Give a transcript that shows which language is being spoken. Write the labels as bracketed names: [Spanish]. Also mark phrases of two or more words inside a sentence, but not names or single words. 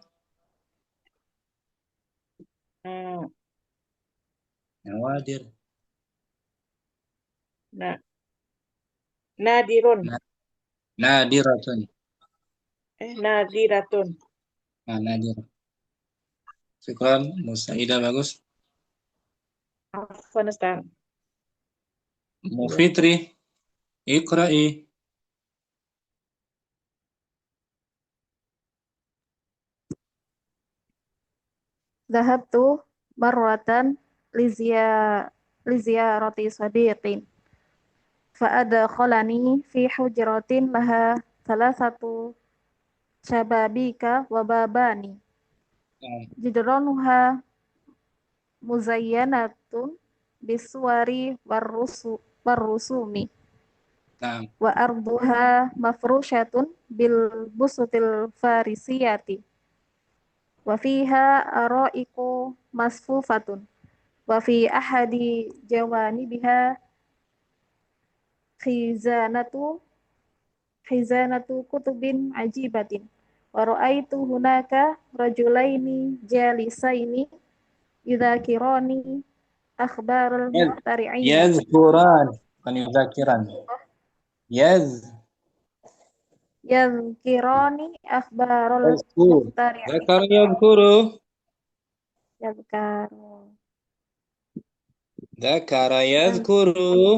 [Arabic] Nawadir. Nadirun. Nadiratun. Nadiratun. نادر. شكرا. [Indonesian] Musaidah bagus. [Arabic] عفوا أستاذ. مفطري. اقرئي. ذهبت مرة لزيارة صديق فأدخلني في حجرة لها ثلاثة شبابيك و بابان جدرانها مزينة بالصور والرسوم Naam. و أرضها مفروشة بالبسط الفارسية و فيها أرائك مصفوفة و في أحد جوانبها خزانة كتب عجيبة و رأيت هناك رجلين جالسين يذاكران أخبار المخترعين Yazkuran. Bukan yuzakiran. يذكران أخبار المخترعين ذكر يذكر. ذكر يذكر.